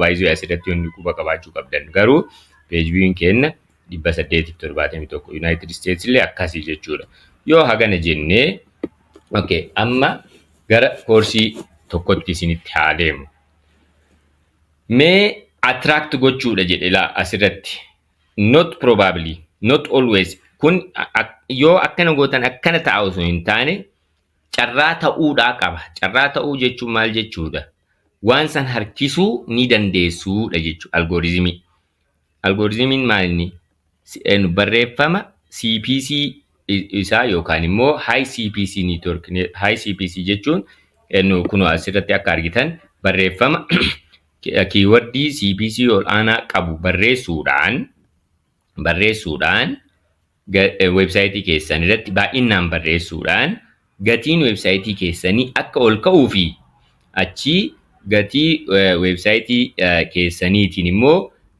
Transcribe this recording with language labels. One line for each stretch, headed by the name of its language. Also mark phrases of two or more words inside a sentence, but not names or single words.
Oromo: Baay'ee asirratti wanni quba qabaachuu qabdan. Garuu
English: page viewing
Oromo: kenna 871 United States illee akkasii jechuudha. Yoo hagana jennee okay, amma gara koorsii tokkotti isinitti haa deemu. Mee attract gochuudha jedhe asirratti.
English: Not probably, not always.
Oromo: Kun yoo akkana gootan akkana ta'a osoo hin taane carraa ta'uudhaa qaba. Carraa ta'uu jechuun maal jechuudha? Waan san harkisuu ni dandeessuudha jechuudha algoritmii. Algoritmiin maalini? Barreeffama CPC isaa yookaan immoo
English: high CPC network. High CPC
Oromo: jechuun kun asirratti akka argitan barreeffama keywordii CPC ol aanaa qabu barreessuudhaan websaayitii keessan irratti baay'inaan barreessuudhaan gatiin websaayitii keessanii akka ol ka'uu fi achi gatii websaayitii keessaniitiin immoo